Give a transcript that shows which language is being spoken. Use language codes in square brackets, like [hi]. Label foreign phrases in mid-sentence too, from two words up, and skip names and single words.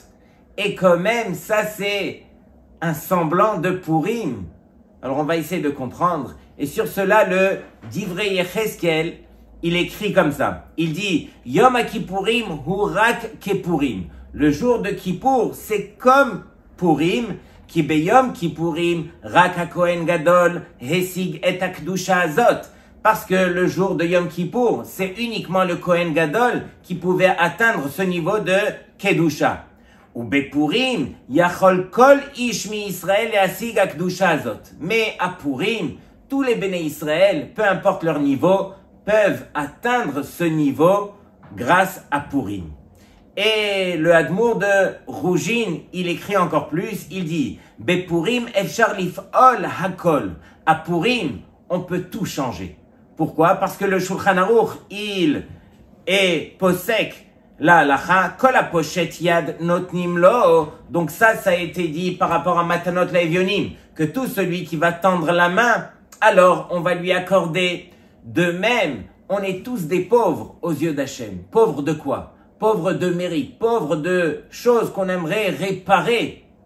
[fr] Et quand même, ça c'est un semblant de Purim. Alors on va essayer de comprendre. Et sur cela, le Divrei Yecheskel, il écrit comme ça. Il dit, [he] יום הכיפורים הוא רק כפורים. [fr] Le jour de Kippour, c'est comme Purim, [he] כי ביום כיפורים, רק הכהן גדול, השיג את הקדושה הזאת. [fr] Parce que le jour de Yom Kippour, c'est uniquement le [he] כהן גדול [fr] qui pouvait atteindre ce niveau de Kedusha. [he] ובפורים, יכול כל איש מישראל את השיג הקדושה הזאת. [fr] Mais à Purim, tous les Béné Israël, peu importe leur niveau, peuvent atteindre ce niveau grâce à Purim. Et le Admour de Rougine, il écrit encore plus, il dit « [he] בפורים אפשר לפעול הכל [fr] » À Purim, on peut tout changer. Pourquoi? Parce que le Shulchan Aruch, il est posek la halacha, [he] כל הפושט יד נותנים לו. [fr] Donc ça a été dit par rapport à [he] מתנות לאביונים, [fr] que tout celui qui va tendre la main, alors on va lui accorder. De même, on est tous des pauvres aux yeux d'Hachem. Pauvres de quoi? Pauvres de mérite, pauvres de choses qu'on aimerait réparer.